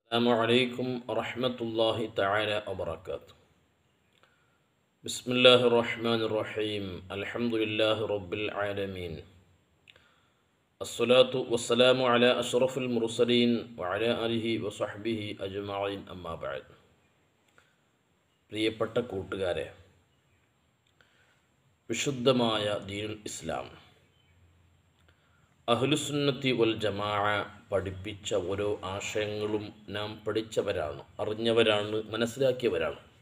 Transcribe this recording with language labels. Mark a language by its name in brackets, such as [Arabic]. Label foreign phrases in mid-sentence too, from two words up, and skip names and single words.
[Arabic] السلام عليكم ورحمة الله تعالى وبركاته. بسم الله الرحمن الرحيم. الحمد لله رب العالمين. الصلاة والسلام على أشرف المرسلين وعلى آله وصحبه أجمعين أما بعد. [Malayalam] പ്രിയപ്പെട്ട കൂട്ടുകാരെ, വിശുദ്ധമായ [Arabic] دين الإسلام أهل السنة والجماعة [Malayalam] പഠിപ്പിച്ച ഓരോ ആശയങ്ങളും നാം പഠിച്ചവരാണ്, അറിഞ്ഞവരാണ്, മനസ്സിലാക്കിയവരാണ്.